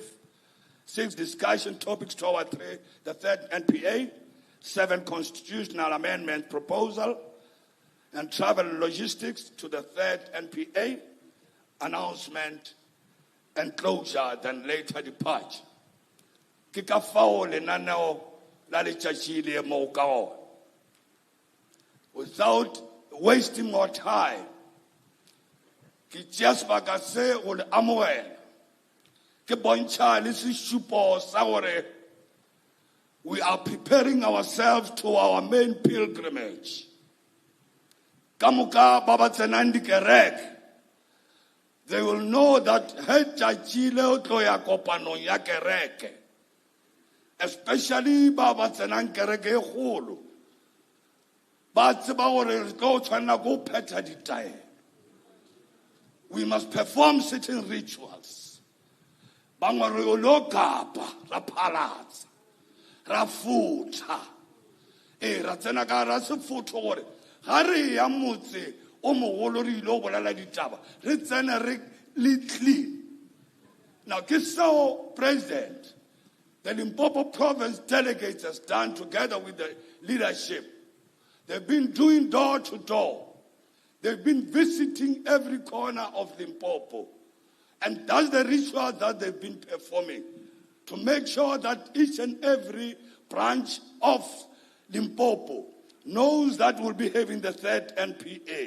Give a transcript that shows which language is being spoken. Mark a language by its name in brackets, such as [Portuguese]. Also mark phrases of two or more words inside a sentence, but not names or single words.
[English] 6, discussion topics toward 3, the third NPA. 7, constitutional amendment proposal. And travel logistics to the third NPA. Announcement and closure, then later departure. [Northern Sotho] Kika fao lenaneo la letšatši le mo ka ona. [English] Without wasting more time, [Northern Sotho] ke tšea sebaka se go le amoela. Ke bontšha le sešupo sa gore [English] we are preparing ourselves to our main pilgrimage. [Northern Sotho] Ka moka ba ba tsenang dikereke, [English] they will know that [Northern Sotho] he tšatši tlo ya kopanong ya kereke, especially ba ba tsenang kereke e kgolo. Ba tseba gore re tlo tshwanela go phetha ditaelo. [English] We must perform certain rituals. [Northern Sotho] Bangwe re lo kapa, ra phalatsa, ra futha. Ra tsena ka ra sefutho gore ga re ya motse o mogolo re ile o bolela ditaba re tsene re le clean. [English] Now [Northern Sotho] ke so [English] President, the Limpopo Province Delegate has done together with the leadership. They've been doing door to door. They've been visiting every corner of Limpopo. And that's the ritual that they've been performing to make sure that each and every branch of Limpopo knows that we'll be having the third NPA.